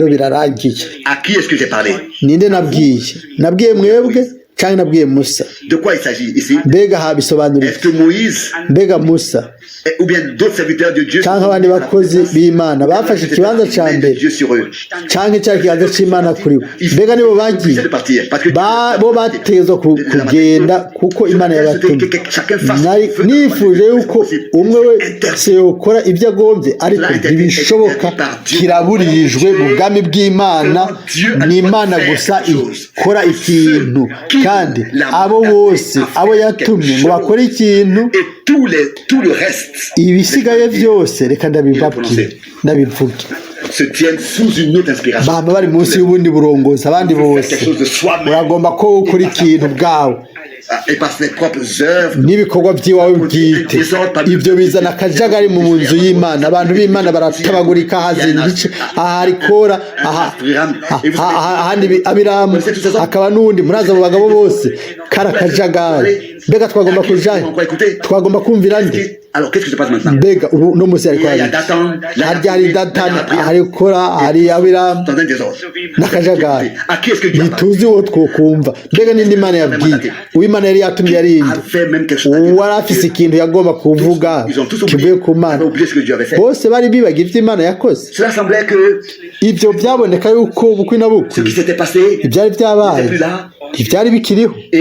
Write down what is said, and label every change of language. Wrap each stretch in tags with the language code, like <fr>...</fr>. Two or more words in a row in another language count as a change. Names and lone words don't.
<rn>birarangiye ninde nabwiye mwebwe cyangwa nabwiye Musa mbega habisobanurira mbega Musa cyangwa abandi bakozi b'Imana bafashe ikibanza cya mbere cyangwa icyari ikibanza cy'Imana kuri bo mbega nibo bagiye bo bategezwa kugenda kuko Imana yabatumye nifuje yuko umwe wese yokora ibyo agombye ariko ntibishoboka kiraburijwe mu bwami bw'Imana ni Imana gusa ikora ikintu kandi abo bose abo yatumye ngo bakore ikintu</rn> <fr>et tout le reste</fr> <rn>ibisigaye byose reka ndabivuge</rn> <fr>se tiennent sous une autre inspiration.</fr> <rn>baba bari munsi y'ubundi burongozi abandi bose uragomba ko ukora ikintu bwawe</rn> <fr>Et par ses propres œuvres</fr> <rn>n'ibikorwa by'iwawe bwite ibyo bizana akajagari mu nzu y'Imana abantu b'Imana baratabagurika hazina ibice ahari Kora ahandi Abiramu hakaba n'undi muraza abo bagabo bose kara kajagari mbega twagomba kujayo twagomba kumvira nde</rn> <fr>alors qu'est-ce qui se passe maintenant?</fr> <rn>mbega ubu no musi ariko hari Datani hari Kora hari Abiramu n'akajagari ntituzi uwo twokumva mbega n'indi Mana yabwiye uw'Imana yari yatumye yarinde uwari afise ikintu yagomba kuvuga kivuye ku Mana bose bari bibaga ivyo Imana yakoze ibyo byaboneka yuko bukwi na bukwi ibyari byabaye ibyari bikiriho</rn>